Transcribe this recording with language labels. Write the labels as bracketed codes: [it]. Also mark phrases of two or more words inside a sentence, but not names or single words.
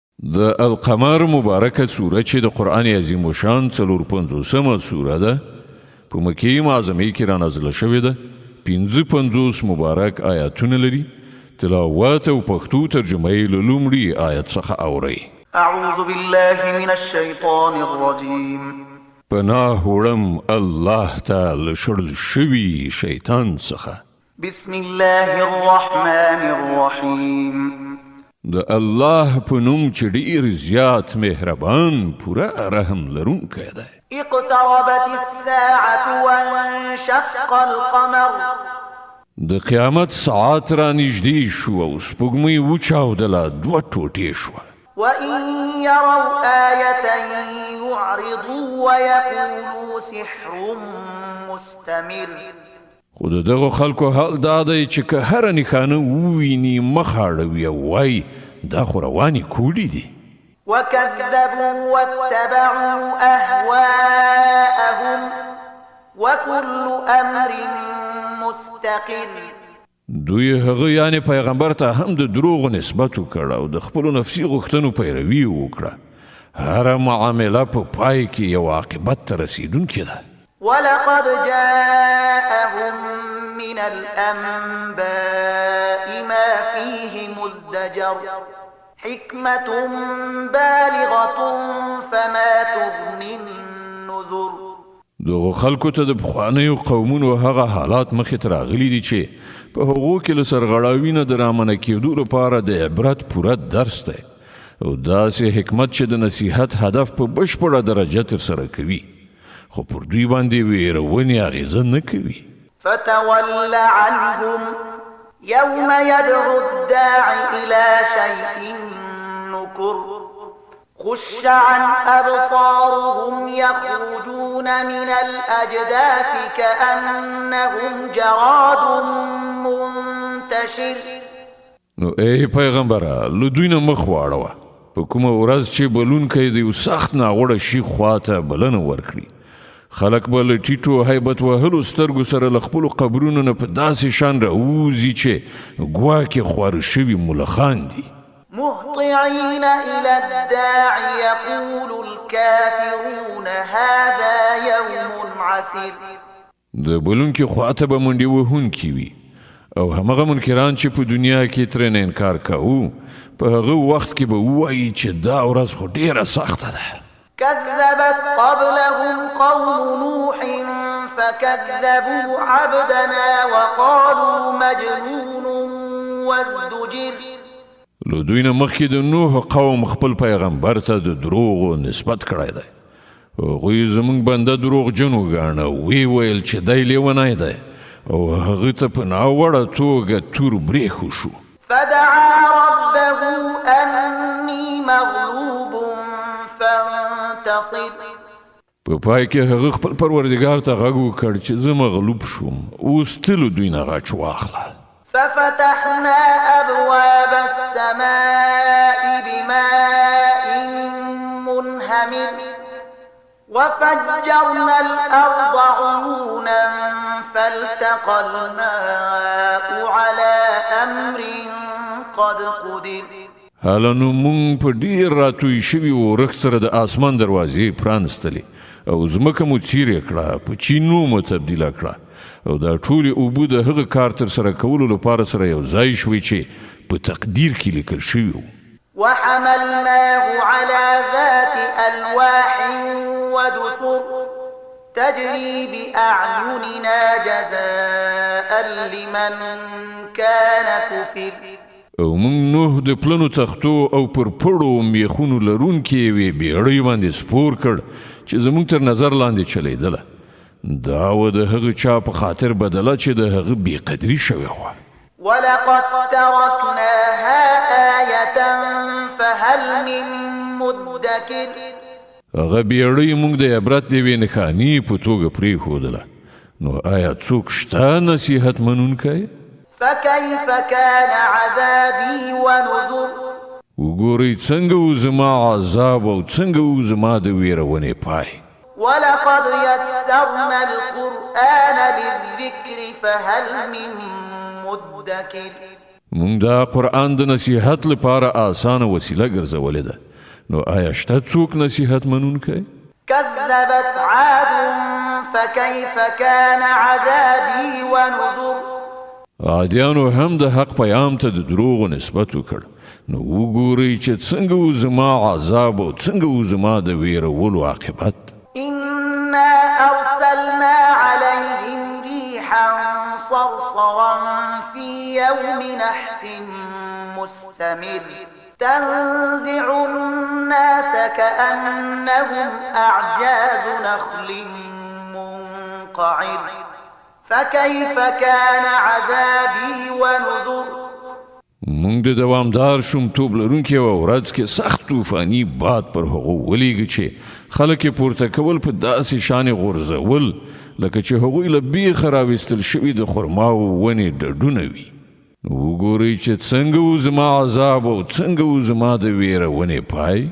[ps] د القمر مبارکه سوره چې د قرآن عظیم الشان 45مه سوره ده په مکې معظمې کې را نازله شوې ده. 55 مبارک آیاتونه لري. تلاوت او پښتو ترجمه یې له لومړي آیت څخه اورئ. [ar] اعوذ بالله من الشیطان الرجیم. [ps] پناه وړم الله ته له شړل شوي شیطان څخه. [ar] بسم الله الرحمن الرحیم. [ps] د الله په نوم چې ډېر زیات مهربان پوره رحم لرونکی دی. [ar] اقتربت الساعة وانشق القمر. [ps] د قیامت ساعت را نږدې شو او سپوږمۍ وچاودله، دوه ټوټې شوه. [ar] وإن يروا آية يعرضوا ويقولوا سحر مستمر. [ps] خو د دغو خلکو حال دا دی چې که هره نښانه وویني مخ اړوي او وایي دا خو روانې کوډې دي. [ar] وكذبوا واتبعوا أهواءهم وكل أمر مستقر. [ps] دوی هغه یعنی پیغمبر ته هم د دروغو نسبت وکړ او د خپلو نفسي غوښتنو پیروي وکړه. هره معامله په پای کې یو عاقبت ته رسیدونکې ده. [ar] ولقد جاءهم من الأنباء ما فيه مزدجر حكمة بالغة فما تغني النذر. [ps] دغه خلکو ته د پخوانیو قومونو هغه حالات مخې ته راغلي دي چې په هغو کې له سرغړاوي نه د رامنع کېدو لپاره د عبرت پوره درس دی او داسې حکمت چې د نصیحت هدف په بشپړه درجه ترسره کوي، خو پر دوی باندې ویرونې اغیزه نه کوي. [ar] فتول عنهم يوم يدعو الداع إلى شيء نكر خش عن أبصارهم يخرجون من الأجداث كأنهم جراد منتشر. [ps] نو ای پیغمبره له دوی نه مخ واړوه. په کومه ورځ چې بلونکی د یو سخت ناوړه شي خواته بلنه ورکړي، خلک به له ټیټو هیبت وهلو سترګو سره له خپلو قبرونو نه په داسې شان راوځي چې ګواکې خواره شوي ملخان دي. [ar] مهطعين إلى الداع يقول الكافرون هذا يوم عسير. [ps] د بلونکي خواته به منډې وهونکي وي او همغه منکران چې په دنیا کې ترې نه انکار کوو په هغه وخت کې به ووایي چې دا ورځ خو ډېره سخته ده. [ar] كذبت قبلهم قوم نوح فكذبوا عبدنا وقالوا مجنون وازدجر. [ps] له دوی نه مخکې د نوح قوم خپل پیغمبر ته د دروغو نسبت کړی دی. هغوی زموږ بنده دروغجن وګاڼه، وی ویل چې دی لیونی دی او هغه ته په ناوړه توګه تور برېښو شو. [ar] فدعا ربه أني مغلوب فانتصر. [ps] په پای کې هغه خپل پروردګار ته غږ وکړ چې زه مغلوب شوم، اوس تلو دوی نه غچ واخله. [ar] ففتحنا أبواب السماء بماء منهمر وفجرنا الأرض عيونا فالتقى الماء على أمر قد قدر. [ps] حالا نو مونږ په ډېر راتوی شوي ورښت سره د آسمان دروازې پرانستلې او ځمکه مو څیرې کړه، په چینو مو تبدیله کړه او دا ټولې اوبه د هغه کار ترسره کولو لپاره سره یو ځای شوې چې په تقدیر کې لیکل شوي وو. [ar] وحملناه على ذات ألواح ودسر تجري بأعيننا جزاء لمن كان كفر. [ps] او مونږ نوح د پلنو تختو او پر پړو میخونو لرونکې یوې بیړۍ باندې سپور کړ چې زموږ تر نظر لاندې چلیدله. دا و د هغه چا په خاطر بدله چې د هغه بېقدري شوې وه. [ar] ولقد تركناها آية فهل من مدكر. [ps] هغه بیړۍ مونږ د عبرت د یوې نښانې په توګه پرېښودله، نو آیا څوک شته نصیحت منونکی؟ [ar] فكيف كان عذابي ونذر. [ps] وګورئ څنګه و زما عذاب او څنګه و زما د ویرونې پای. [ar] ولقد يسرنا القرآن للذكر فهل من مدكر. [ps] مونږ دا قرآن د نصیحت لپاره آسانه وسیله ګرځولې ده، نو آیا شته څوک نصیحت منونکی؟ [ar] كذبت عاد فكيف كان عذابي ونذر. [ps] عادیانو هم د حق پیام ته د دروغو نسبت وکړ، نو وګورئ چې څنګه و زما عذاب او څنګه و زما د ویرولو عاقبت. [ar] إنا أرسلنا عليهم ريحا صرصرا في يوم نحس مستمر تنزع الناس كأنهم أعجاز نخل منقعر فكيف كان عذابي ونذر. [ps] مونږ د دوامدار شومتوب لرونکي یوه ورځ کې سخت طوفاني باد پر هغو ولیږه چې خلک یې پورته کول په داسې شانې غورځول لکه چې هغوی له بیخه راویستل شوي د خرماو ونې ډډونه وي. وګورئ چې څنګه و زما عذاب او څنګه و زما د ویرونې پای.